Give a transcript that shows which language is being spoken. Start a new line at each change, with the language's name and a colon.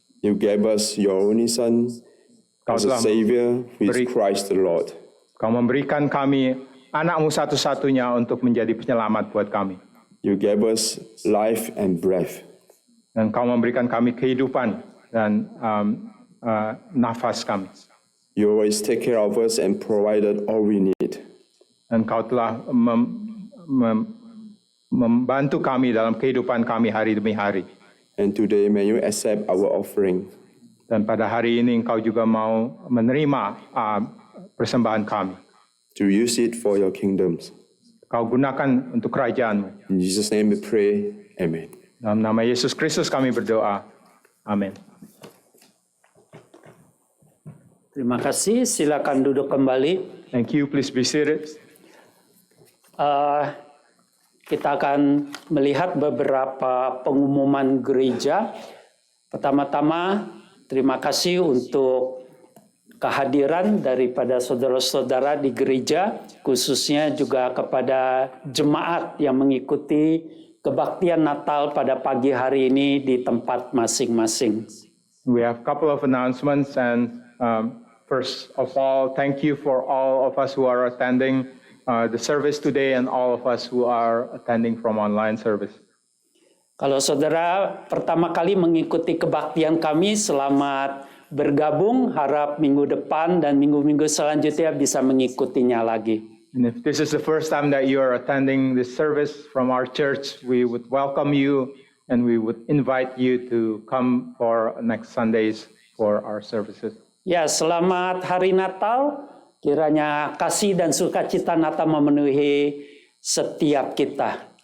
English: You gave us your only Son as a Savior, who is Christ the Lord.
Indonesian: Kau memberikan kami anakmu satu-satunya untuk menjadi penyelamat buat kami.
English: You gave us life and breath.
Indonesian: Dan kau memberikan kami kehidupan dan nafas kami.
English: You always take care of us and provided all we need.
Indonesian: Dan kau telah membantu kami dalam kehidupan kami hari demi hari.
English: And today may you accept our offering.
Indonesian: Dan pada hari ini engkau juga mau menerima persembahan kami.
English: To use it for your kingdoms.
Indonesian: Kau gunakan untuk kerajaanmu.
English: In Jesus' name we pray. Amen.
Indonesian: Dalam nama Yesus Kristus kami berdoa. Amin. Terima kasih, silakan duduk kembali.
English: Thank you, please be seated.
Indonesian: Kita akan melihat beberapa pengumuman gereja. Pertama-tama, terima kasih untuk kehadiran daripada saudara-saudara di gereja, khususnya juga kepada jemaat yang mengikuti kebaktian Natal pada pagi hari ini di tempat masing-masing.
English: We have a couple of announcements, and first of all, thank you for all of us who are attending the service today and all of us who are attending from online service.
Indonesian: Kalau saudara pertama kali mengikuti kebaktian kami, selamat bergabung. Harap minggu depan dan minggu-minggu selanjutnya bisa mengikutinya lagi.
English: And if this is the first time that you are attending this service from our church, we would welcome you and we would invite you to come for next Sundays for our services.
Indonesian: Ya, selamat hari Natal. Kiranya kasih dan sukacita Natal memenuhi setiap kita.